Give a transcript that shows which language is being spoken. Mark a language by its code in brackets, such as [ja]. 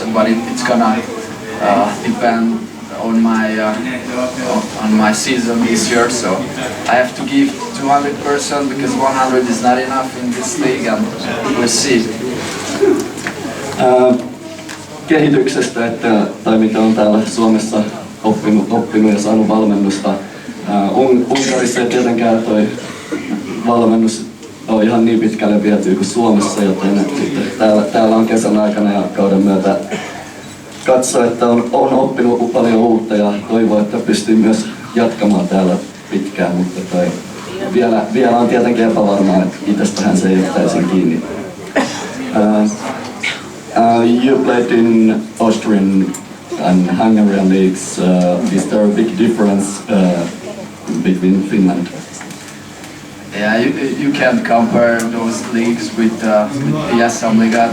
[en] But it's gonna depend on my season this year. So I have to give 200% because 100 is not enough in this league, and we'll see. [fi] Kehityksestä, tai mitä on täällä Suomessa oppinut ja saanut valmennusta. Unkarissa ei tietenkään toi valmennus ole ihan niin pitkälle vietyä kuin Suomessa, joten täällä on kesän aikana ja kauden myötä katsoa, että on oppinut paljon uutta ja toivoo, että pystyy myös jatkamaan täällä pitkään, mutta vielä on tietenkin epävarmaa, että itsestähän se ei ole täysin kiinni. [en] You played in Austrian and Hungarian leagues. Is there a big difference between Finland? Yeah, you can't compare those leagues with the SM Liga.